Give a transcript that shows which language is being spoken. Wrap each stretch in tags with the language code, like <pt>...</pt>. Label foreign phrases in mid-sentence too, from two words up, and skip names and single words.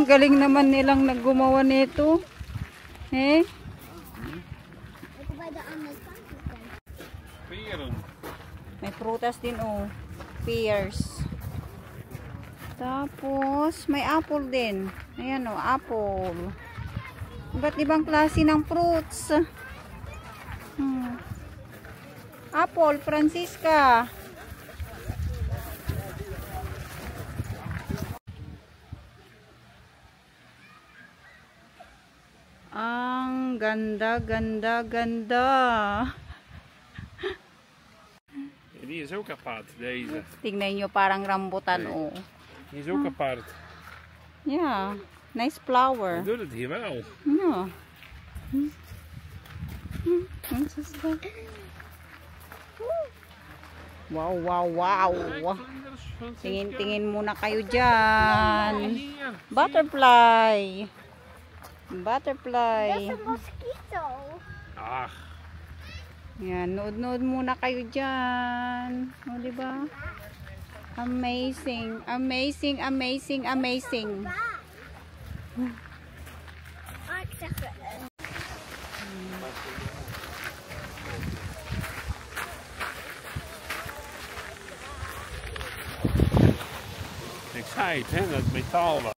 <tl>Galing naman nilang naggumawa nito. Eh?</tl> <nl>Ook bij de andere kant. Peren.</nl> <tl>May prutas din, oh. Pears. Tapos, may apple din. Ayan, oh, apple. Iba't ibang klase ng fruits.</tl> <en>Apple, Francisca.</en> <tl>Ang ganda, ganda, ganda.</tl> <nl>Die is ook apart, deze.</nl> <tl>Tingnan nyo, parang rambutan, oh.</tl> <nl>Die is ook apart.</nl> <en>Yeah, nice flower.</en> <nl>Dat doet het hier wel. Ja. Francisca. Wow, wow, wow.</nl> <tl>Tingin-tingin muna kayo dyan.</tl> <nl>Hier.</nl> <en>Butterfly. Butterfly.</en> <nl>Dat is een mosquito. Ach,</nl> <tl>Yan, nood-nood muna kayo dyan. O, diba?</tl> <en>Amazing, amazing, amazing, amazing.</en> <nl>Oh, ik zeg ik zei het, hè, dat metaal was.</nl>